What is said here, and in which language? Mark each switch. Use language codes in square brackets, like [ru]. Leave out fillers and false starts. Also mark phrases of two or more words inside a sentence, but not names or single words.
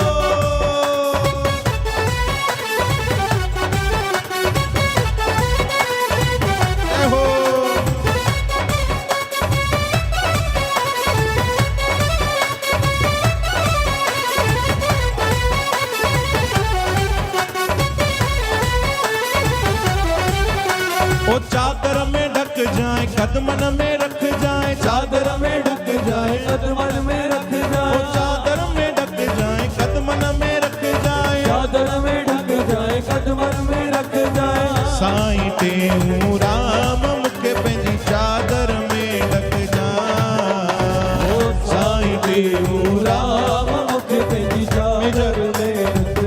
[hi] जय हो ओ चादर में ढक जाए कदमन में रख जाए चादर में ढक जाए कदमन में रख ओ जाए चादर में ढक जाए कदमन में रख जाए चादर में ढक जाए कदमन में रख जाए [sd] साईं टेऊं राम मूंखे पंहिंजी चादर में ढक जाए साईं टेऊं राम राम मुख पंहिंजी चादर में ढक